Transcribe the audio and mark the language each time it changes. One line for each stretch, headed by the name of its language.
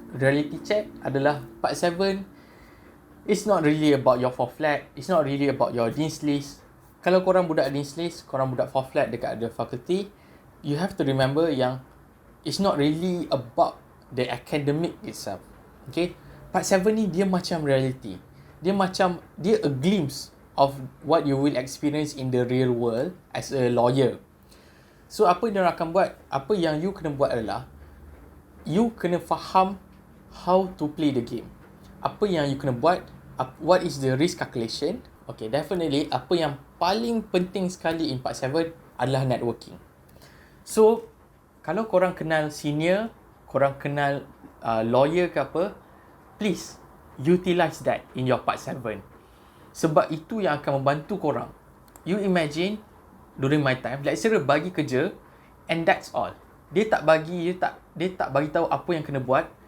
Malay: Reality check adalah Part 7.
English: It's not really about your 4 flat. It's not really about your Dean's List.
Malay: Kalau korang budak Dean's List, korang budak 4 flat dekat
English: the faculty, you have to remember yang it's not really about the academic itself. Okay?
Malay: Part 7 ni dia macam reality. Dia
English: a glimpse of what you will experience in the real world as a lawyer.
Malay: So apa yang diorang akan buat, apa yang you kena buat adalah, you kena faham
English: how to play the game.
Malay: Apa yang you kena buat,
English: what is the risk calculation.
Malay: Okay, definitely apa yang paling penting sekali in Part 7 adalah networking. So kalau korang kenal senior, korang kenal lawyer ke apa,
English: please utilize that
Malay: in your Part 7. Sebab itu yang akan membantu korang.
English: You imagine, during my time, lecturer
Malay: bagi kerja
English: and that's all.
Malay: Dia tak bagi tahu apa yang kena buat.